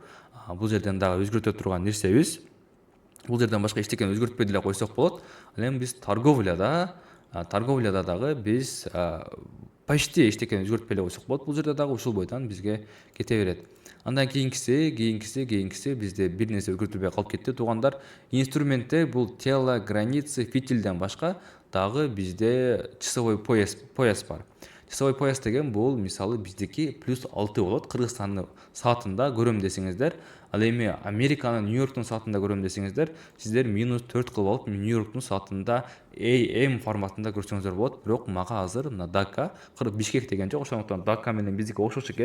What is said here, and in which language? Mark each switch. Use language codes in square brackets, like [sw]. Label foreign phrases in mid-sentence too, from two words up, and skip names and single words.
[ky] Бул жерден дагы өзгөртө турган нерсебиз. Бул жерден башка эчтекени өзгөртпөй деле койсок болот. Ал эми биз торговляда дагы биз почти эчтекени өзгөртпөй эле койсок болот. Бул жерде дагы ушул бойдон бизге кете берет. Андан кийинкиси бизде бир нерсе өзгөртүлбөй калып кетти туугандар. Инструментте бул [ru] тело, границы, [ky] фитилден башка дагы бизде [ru] часовой пояс [ky] бар. [ru] Часовой пояс [ky] деген бул мисалы биздики +6 болот. Кыргызстандын саатында көрөм десеңиздер, ал эми Американын Нью-Йорктун саатында көрөм десеңиздер, сиздер -4 кылып алып Нью-Йорктун саатында AM форматында көрсөңүздөр болот. Бирок мага азыр мына Дака, Бишкек деген жок, ошондуктан Дака менен биздики окшош экен.